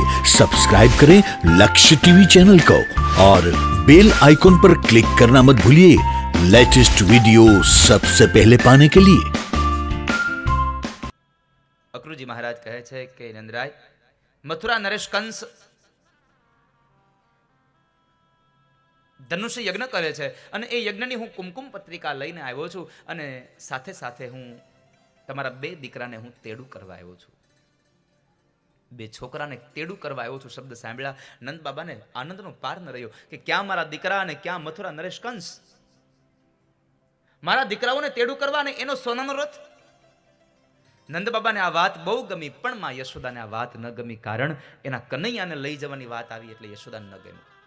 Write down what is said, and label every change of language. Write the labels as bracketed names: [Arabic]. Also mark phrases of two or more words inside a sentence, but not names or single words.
[Hindi] सब्सक्राइब करें लक्ष्य टीवी चैनल को और [English] bell icon [Hindi] पर क्लिक करना मत भूलिए [English] latest video [Hindi] सबसे पहले पाने के लिए। [Gujarati] અક્રૂરજી મહારાજ કહે છે કે નંદરાય મથુરા નરેશ કંસ ધનુષ યજ્ઞ કરે છે અને એ યજ્ઞની હું કુમકુમ પત્રિકા લઈને આવ્યો છું અને સાથે સાથે હું તમારા બે દીકરાને હું તેડૂ કરવા આવ્યો છું। બે છોકરાને તેડૂ કરવા આવ્યો છું શબ્દ સાંભળ્યા નંદ બાબાને આનંદનો પાર ન રહ્યો કે ક્યાં મારા દીકરા અને ક્યાં મથુરા નરેશ કંસ। મારા દીકરાઓને તેડૂ કરવા અને એનો સોનાનો રથ। નંદ બાબા ને આ બાત બહુ ગમી પણ માં યશોદા ને આ બાત ન ગમી કારણ એના કન્હૈયાને લઈ જવાની બાત આવી એટલે યશોદા ન ગમી।